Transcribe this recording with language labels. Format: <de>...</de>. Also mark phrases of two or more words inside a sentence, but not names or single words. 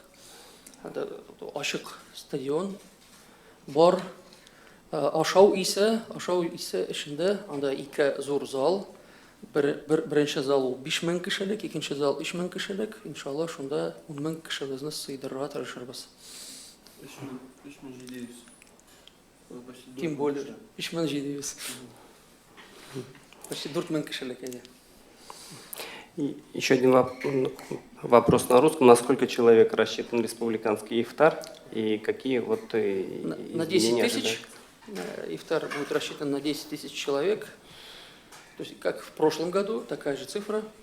<tt>Ачык стадион бар. Ашау исе эчендә анда 2 зур зал. Беренче зал 5000 кешелек, икенче зал 3000 кешелек. Иншалла шунда 10,000 кешебезне сыйдырырга тырышырбыз. 3700.</tt> <ru>Тем более 3700.</ru> <tt>Почти 4000 кешелек иде.</tt> <ru>Еще один вопрос на русском. На сколько человек рассчитан республиканский ифтар и какие вот на 10 тысяч ифтар будет рассчитан на 10 тысяч человек. То есть как в прошлом году, такая же цифра.</ru>